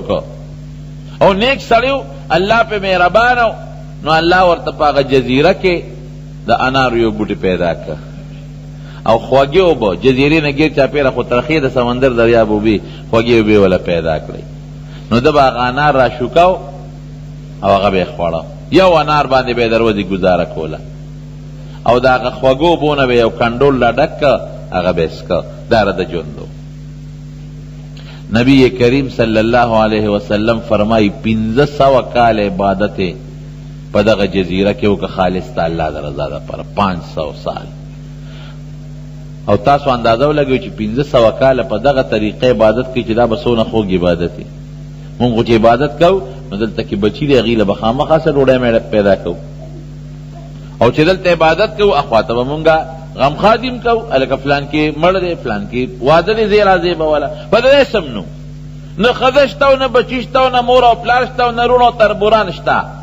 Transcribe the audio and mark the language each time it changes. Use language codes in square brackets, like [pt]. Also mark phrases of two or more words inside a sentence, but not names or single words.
[ps] کو او نیک سړیو الله په مهربان نو الله ورته پاغه جزیره کې د انار یو بوټی پیدا کړ او خوږی اوبه جزیرې نه ګیر چاپېره خو ترخې د سمندر دریاب اوبې خوږې اوبې وله پیدا کړی نو ده به هغه انار را شوکاو او هغه به یې خوړه یو انار باندې به یې د ورځې ګزاره کوله او د هغه خوږو اوبو نه به یو کنډول را ډک که هغه به یې څکه دا رده ژوند نبی کریم [ar] صلی اللہ علیہ وسلم [ps] فرمائی 1500 کال عبادت پا دغه جزیره کې وکړه خالص تا الله د رضا دپاره 500 سال او تاسو اندازه ولګوئ چې 1500 کاله په دغه طریقه عبادت کې چې دا به څونه خوږ عبادت دی مونږ خو چې عبادت کوو نو دلته کې بچي دی هغې له به خامخا څه ډوډۍ پیدا کوو او چې دلته عبادت کوو اخواته به مونږه غم خادم کو الکه فلان کې مړ دی فلان کې واده دی زی راځي به والا په دې سم نو نه ښځه شته او نه بچي شته او نه مور او پلار شته او نه روڼ او تربوران شته